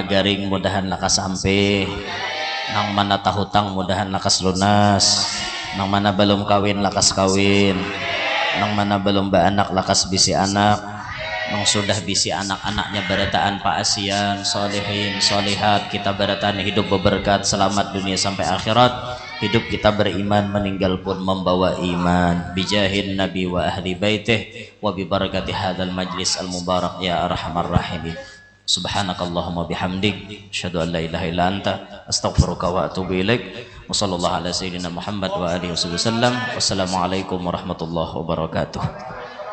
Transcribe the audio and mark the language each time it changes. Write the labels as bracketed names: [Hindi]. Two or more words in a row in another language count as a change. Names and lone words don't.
[Banjar] garing mudahan lakas sampai nang mana tahutang mudahan lakas lunas nang mana belum kawin lakas kawin nang mana belum baanak lakas bisi anak nang sudah bisi anak-anaknya berataan paasian solehin solehat kita berataan hidup berberkat selamat dunia sampai akhirat hidup kita beriman meninggal pun membawa iman [Arabic] بجاه النبي وأهل بيته وببركة هذا المجلس المبارك يا أرحم الراحمين. سبحانك اللهم وبحمدك أشهد أن لا إله إلا أنت أستغفرك وأتوب إليك وصلى الله على سيدنا محمد وعلى آله وسلم. والسلام عليكم ورحمة الله وبركاته.